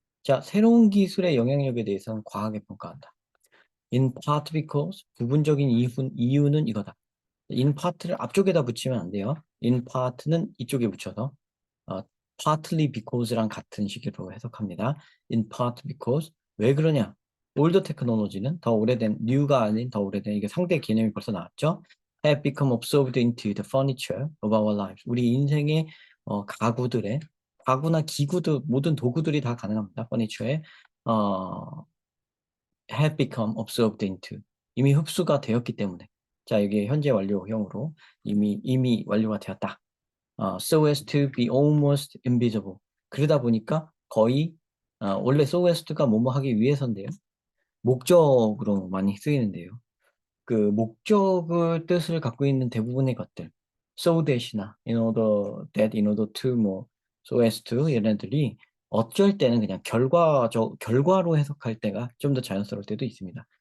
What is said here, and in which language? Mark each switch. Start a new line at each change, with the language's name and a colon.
Korean: 자, 새로운 기술의 영향력에 대해서는 과하게 평가한다.
English: In part because
Korean: 부분적인 이유는 이거다. in part를 앞쪽에다 붙이면 안 돼요. in part는 이쪽에 붙여서 어, partly because랑 같은 식으로 해석합니다.
English: In part because
Korean: 왜 그러냐? older technology는 더 오래된 new가 아닌 더 오래된 이게 상대 개념이 벌써 나왔죠.
English: have become absorbed into the furniture of our lives.
Korean: 우리 인생의 가구들의 가구나 기구들 모든 도구들이 다 가능합니다. furniture에
English: have become absorbed into
Korean: 이미 흡수가 되었기 때문에 자 이게 현재 완료형으로 이미 완료가 되었다.
English: so as to be almost invisible.
Korean: 그러다 보니까 거의 원래 so as to가 뭐뭐 하기 위해서인데요. 목적으로 많이 쓰이는데요. 그 목적을 뜻을 갖고 있는 대부분의 것들, so that이나 in order that, in order to, 뭐 so as to 이런 애들이 어쩔 때는 그냥 결과로 해석할 때가 좀 더 자연스러울 때도 있습니다.